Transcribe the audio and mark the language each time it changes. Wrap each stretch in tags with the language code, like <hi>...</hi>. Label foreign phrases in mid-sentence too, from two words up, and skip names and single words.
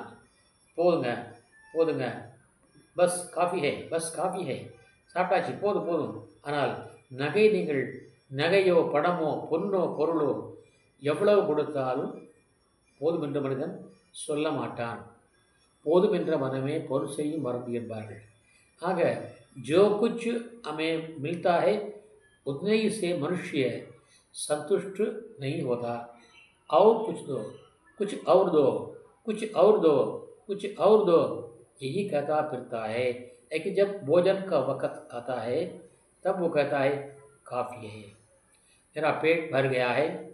<ta>போதுங்க போதுங்க,</ta> <hi>बस काफ़ी है, बस काफ़ी है,</hi> <ta>சாப்பிட்டாச்சு, போதும். ஆனால் நீங்கள் நகையோ பணமோ பொன்னோ பொருளோ எவ்வளவு கொடுத்தாலும் போதும் என்று மனிதன் சொல்ல மாட்டான். போதும் என்ற மனமே பொருள் செய்யும் மரபு என்பார்கள்.</ta> <hi>ஆக जो कुछ हमें मिलता है उतने ही से मनुष्य संतुष्ट नहीं होता। और कुछ दो, कुछ और दो, कुछ और दो, कुछ और दो, यही कहता फिरता है। लेकिन जब भोजन का वक़्त आता है तब वो कहता है काफ़ी है, मेरा पेट भर गया है।</hi>